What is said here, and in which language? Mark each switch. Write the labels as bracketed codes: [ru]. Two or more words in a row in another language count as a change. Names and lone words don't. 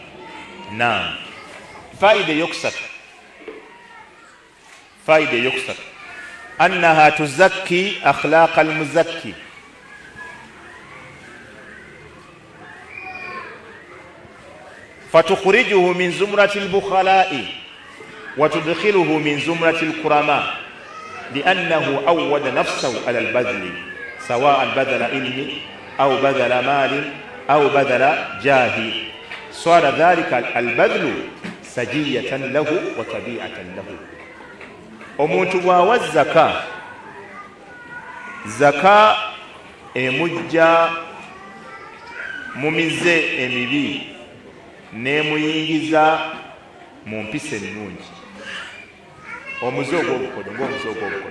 [lg] faida eyokusatu [ar] أنها تزكي أخلاق المزكي فتخرجه من زمرة البخلاء وتدخله من زمرة الكرماء لأنه عود نفسه على البذل سواء بذل علم أو بذل مال أو بذل جاه صار ذلك البذل سجية له وطبيعة له. [lg] Omuntu bw'awa zaka emujja mu mize emibi n'emuyingiza mu mpisa ennungi. Omuze ogw'obukodo ng'omuze ogw'obukodo.